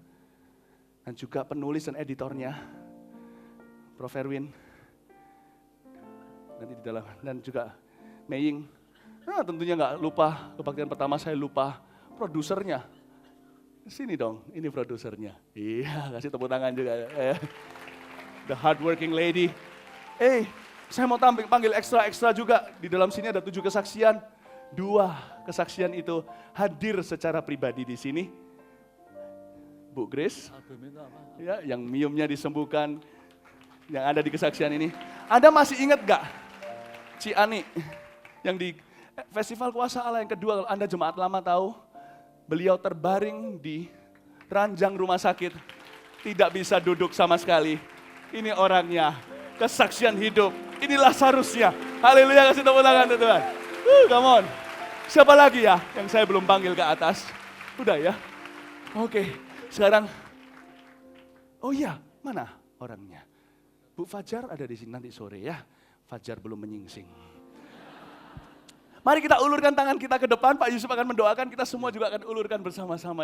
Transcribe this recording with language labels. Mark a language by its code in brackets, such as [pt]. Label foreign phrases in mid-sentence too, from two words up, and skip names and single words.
[id] Dan juga penulis dan editornya, Prof. Erwin. Nanti di dalam, dan juga Meying. Nah, tentunya nggak lupa, kebaktian pertama saya lupa produsernya. Sini dong, ini produsernya. Iya, kasih tepuk tangan juga. [en] The hardworking lady. [id] Saya mau panggil ekstra juga. Di dalam sini ada 7 kesaksian. 2 kesaksian itu hadir secara pribadi di sini. Bu Grace, ya, yang miumnya disembuhkan, yang ada di kesaksian ini. Anda masih ingat gak Ci Ani yang di Festival Kuasa Allah yang kedua, kalau Anda jemaat lama tahu, beliau terbaring di ranjang rumah sakit, tidak bisa duduk sama sekali. Ini orangnya, kesaksian hidup. Inilah Lazarusnya. Haleluya, kasih tepuk tangan Tuhan. [en] Come on. [id] Siapa lagi ya yang saya belum panggil ke atas? Udah ya? Oke, sekarang. Oh iya, mana orangnya? Bu Fajar ada di sini nanti sore ya. Fajar belum menyingsing. Mari kita ulurkan tangan kita ke depan, Pak Yusuf akan mendoakan, kita semua juga akan ulurkan bersama-sama.